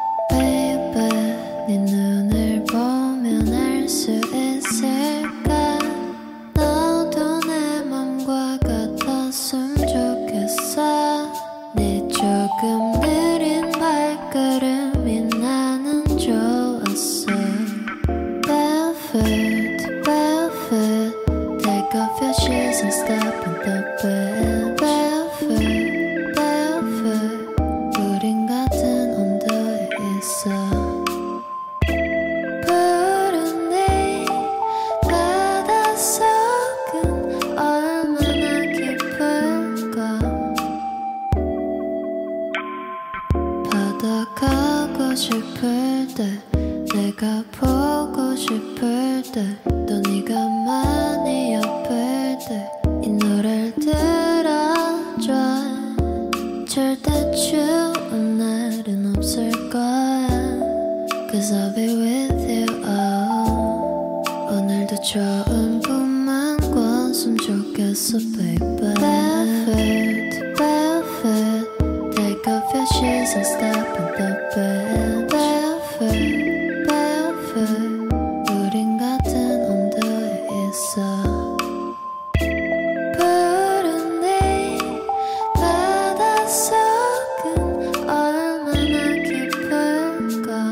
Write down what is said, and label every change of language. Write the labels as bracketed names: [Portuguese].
[Korean] Baby, 네 눈을 보면 알 수 있을까? 너도 내 맘과 같았으면 좋겠어. 네 조금 느린 발걸음이 나는 좋았어. [English] Barefoot, barefoot, take off your shoes and step in the bed. Barefoot, barefoot, [Korean] 우린 같은 온도에 있어. 푸른 네 바닷속은 얼마나 깊을까? 바다 가고 싶을 때 내가 보고 싶을 때 또 네가 많이 아플 때 이 노래를 들어줘. 절대 추운 날은 없을 거야. [English] Cause I'll be with you oh. [Korean] 오늘도 좋은 꿈만 꿨으면 좋겠어 baby. [English] Barefoot, barefoot, take off your shoes and step in the bed. Barefoot, barefoot, [Korean] 우린 같은 온도에 있어. 푸른 네 바닷속은 얼마나 깊을까?